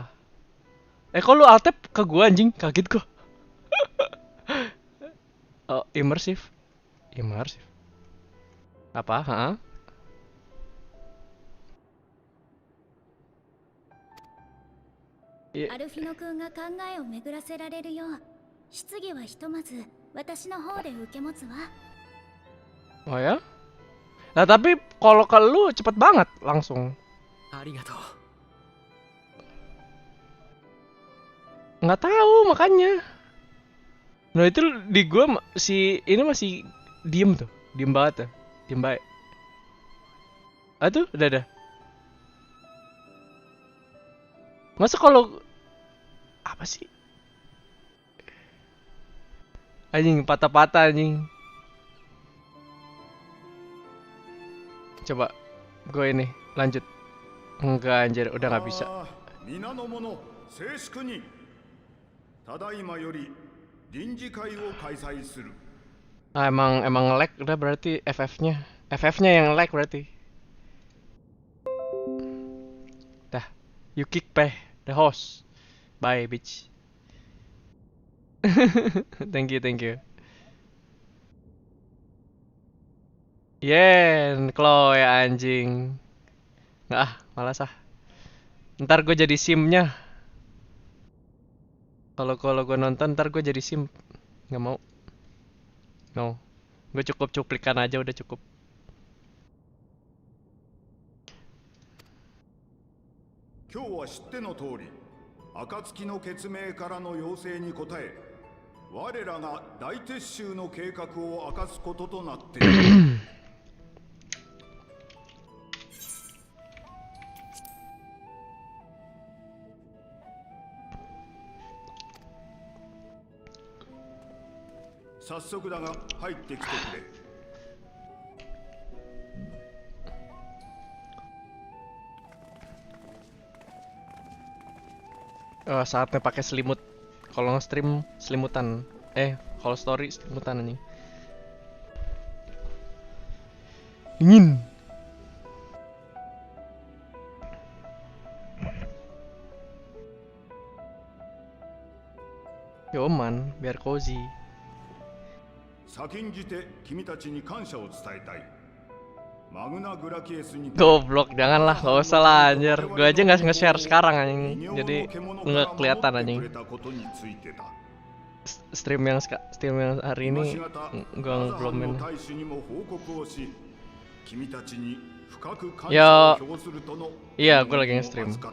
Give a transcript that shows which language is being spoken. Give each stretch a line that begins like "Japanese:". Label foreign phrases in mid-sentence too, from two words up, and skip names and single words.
Indonesian: Kok lu alt tab ke gua anjing? Kaget gua. Oh, immersive. Immersive. Apa? Hah? Iya.
Japanese: アルフィノ君が考えを巡らせられるよう質疑はひとまず私の方で受け持つわ
Indonesian: Oh ya? Nah tapi kalau ke lu cepet banget langsung.
Japanese: ありがとう
Indonesian: Nggak tahu makanya. Nah itu di gua si ini masih diem tuh, diem banget tuh, diem baik. Ah tuh udah. Masa kalau apa sih? Anjing patah-patah anjing. Coba gue ini lanjut. Enggak anjir, udah nggak bisa.
Japanese: 皆の者静粛にただいまより臨時会を開催する
Indonesian: Ah, emang lag udah berarti FF-nya. FF-nya yang lag berarti. Dah,
English: you kick peh the host. Bye bitch. Thank you.
Indonesian: Yen, Chloe anjing. Nggak malas ah. Ntar gue jadi simnya. Kalau gue nonton ntar gue jadi simp. Nggak mau. No. Gue cukup cuplikan aja udah cukup.
Japanese: 今日は知っての通り、暁の決命からの要請に応え、我らが大撤収の計画を明かすこととなっている。早速だが入ってきてくれ。
Indonesian: Saatnya pakai selimut. Kalau nge-stream selimutan. Kalau story selimutan anjing. Dingin. Yoman, biar cozy.
Japanese: 先んじて君たちに感謝を伝えたい。マグナグラキエスに
Indonesian: Goblok, janganlah, gak usah lah anjir. Gue aja nggak nge-share sekarang anjing. Jadi nggak kelihatan anjing. Stream yang hari ini gue belum main. Ya, iya gue lagi nge-stream.